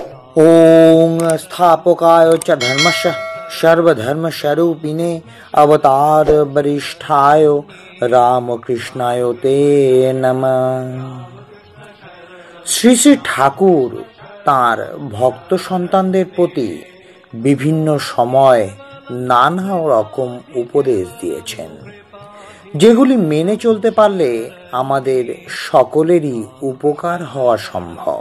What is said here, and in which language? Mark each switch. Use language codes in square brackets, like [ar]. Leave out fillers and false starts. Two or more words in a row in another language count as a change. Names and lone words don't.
[sa] ओम स्थापकाय च धर्मस्य सर्वधर्मस्वरूपिणे अवतार वरिष्ठाय रामकृष्णाय ते नमः। [bn] শ্রী শ্রী ঠাকুর তাঁর ভক্ত সন্তানদের প্রতি বিভিন্ন সময় নানা রকম উপদেশ দিয়েছেন, যেগুলি মেনে চলতে পারলে আমাদের সকলেরই উপকার হওয়া সম্ভব।